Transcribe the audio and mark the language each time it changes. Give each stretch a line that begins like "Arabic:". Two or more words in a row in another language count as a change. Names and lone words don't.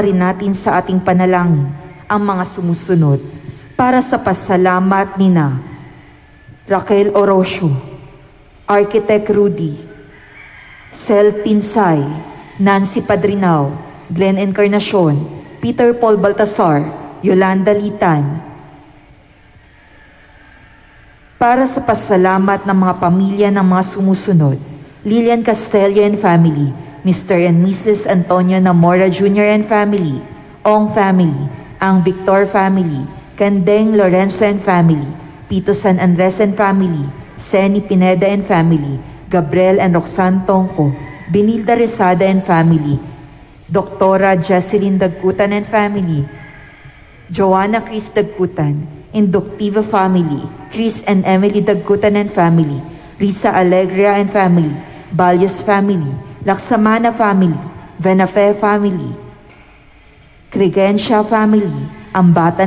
Filipino: rin natin sa ating panalangin ang mga sumusunod para sa pasalamat nina Raquel Orosio, Architect Rudy, Cel Tinsay, Nancy Padrinao, Glenn Encarnacion, Peter Paul Baltasar, Yolanda Litan. Para sa pasalamat ng mga pamilya ng mga sumusunod, Lilian Castella
English: and family, Mr. and Mrs.
Filipino: Antonio Namora Jr.
English: and family,
Filipino: Ong family, ang Victor family, Candeng Lorenzo
English: and family,
Filipino: Pito San Andres
English: and family,
Filipino: Seni Pineda
English: and family,
Filipino: Gabriel and Roxanne Tongco, Benilda Resada
English: and family,
Filipino: Doktora Jesseline Dagkutan
English: and family,
Filipino: Joanna Chris Dagkutan, Inductiva family, Chris and Emily Dagkutan
English: and family,
Filipino: Risa Alegria
English: and family,
Filipino: Balyos family, Laksamana family, Venafe family, Cregencia family, Ambatan